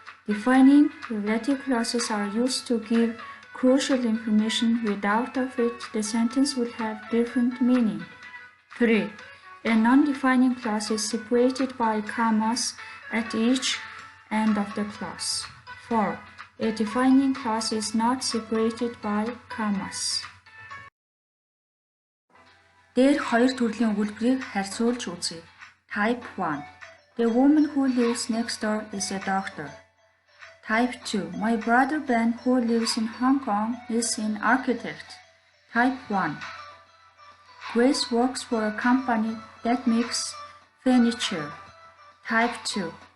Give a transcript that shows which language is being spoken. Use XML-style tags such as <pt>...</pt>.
<en>Defining relative clauses are used to give crucial information without of it the sentence would have different meaning. 3. A non-defining clause is separated by commas at each end of the clause. 4. A defining clause is not separated by commas.</en> <mn>Дээр хоёр төрлийн өгүүлбэрийг харьцуулж үзье.</mn> <en>Type 1. The woman who lives next door is a doctor. Type 2. My brother Ben, who lives in Hong Kong, is an architect. Type 1. Grace works for a company that makes furniture. Type 2.</en>